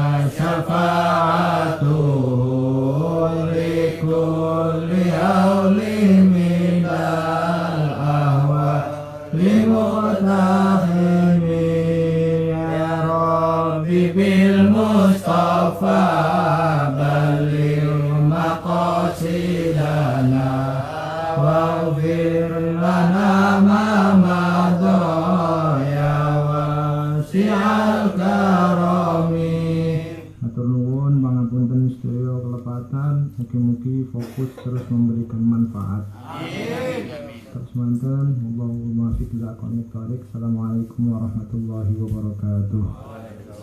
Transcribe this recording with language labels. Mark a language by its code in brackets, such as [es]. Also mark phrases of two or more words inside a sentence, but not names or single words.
[ar] شفاعته لكل هول من الأهوال لمقتحم يا ربي بالمصطفى بلغ مقاصدنا واغفر لنا ما مضى يا واسع الكرم. [jv] Matur nuwun pangapunten sedaya kelepatan, mugi-mugi fokus terus [id] memberikan manfaat. [jv] Terus manten, [ar] اللهم فقه. السلام عليكم ورحمة الله وبركاته.